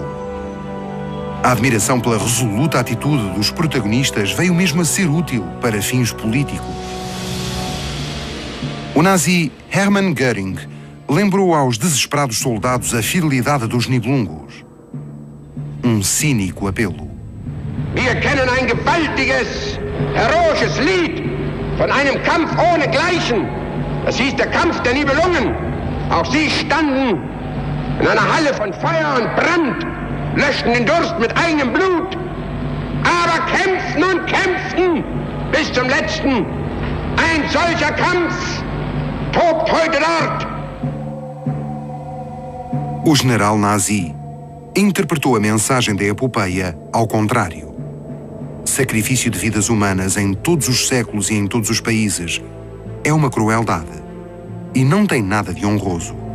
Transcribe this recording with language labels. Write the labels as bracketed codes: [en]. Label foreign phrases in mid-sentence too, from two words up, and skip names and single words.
[pt] A admiração pela resoluta atitude dos protagonistas veio mesmo a ser útil para fins políticos. O nazi Hermann Göring lembrou aos desesperados soldados a fidelidade dos Nibelungos. Um cínico apelo. [de] Wir kennen ein gewaltiges, heroisches Lied von einem Kampf ohnegleichen. Das hieß der Kampf der Nibelungen. Auch sie standen in einer Halle von Feuer und Brand, löschten den Durst mit eigenem Blut, aber kämpften und kämpften bis zum letzten. Ein solcher Kampf tobt heute dort. [pt] O general nazi interpretou a mensagem da epopeia ao contrário. Sacrifício de vidas humanas em todos os séculos e em todos os países é uma crueldade e não tem nada de honroso.